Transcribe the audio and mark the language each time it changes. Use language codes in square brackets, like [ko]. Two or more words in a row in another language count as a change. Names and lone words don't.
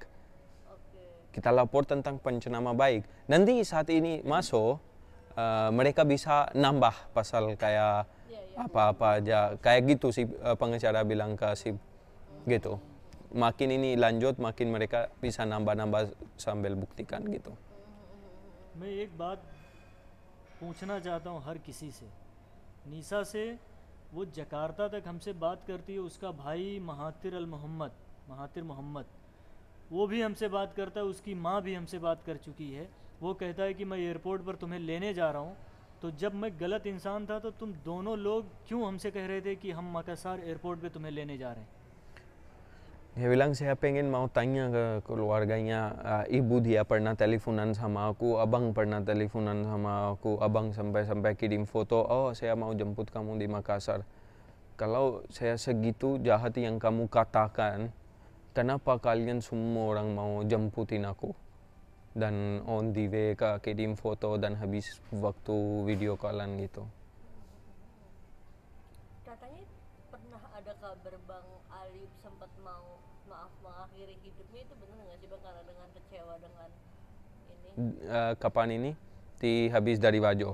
[id] Kita lapor tentang pencemaran baik. Nanti saat ini masuk mereka bisa nambah pasal kayak apa-apa aja kayak gitu sih pengacara bilang ke si gitu. Makin ini lanjut makin mereka bisa nambah-nambah sambil buktikan gitu. [hi] मैं एक बात पूछना चाहता हूँ हर किसी से, निशा से वो जकार्ता तक हमसे बात करती है, उसका भाई महातिर मोहम्मद वो भी हमसे बात करता है, उसकी माँ भी हमसे बात कर चुकी है। वो कहता है कि मैं एयरपोर्ट पर तुम्हें लेने जा रहा हूँ। तो जब मैं गलत इंसान था तो तुम दोनों लोग क्यों हमसे कह रहे थे कि हम मकाssar एयरपोर्ट पे तुम्हें लेने जा रहे हैं? [id] Dia bilang saya pengen mau tanya ke keluarganya, ibu dia pernah teleponan sama aku, abang pernah teleponan sama aku, abang sampai kirim foto, oh saya mau jemput kamu di Makassar. Kalau saya segitu jahat yang kamu katakan, kenapa kalian semua orang mau jemputin aku? Dan [en] on the way [id] kirim foto dan habis waktu video callan gitu. Katanya pernah ada kabar Bang Ali sempat mau mengakhiri hidupnya, itu benar nggak sih Bang, karena dengan kecewa dengan ini? Kapan ini? Habis dari Wajo.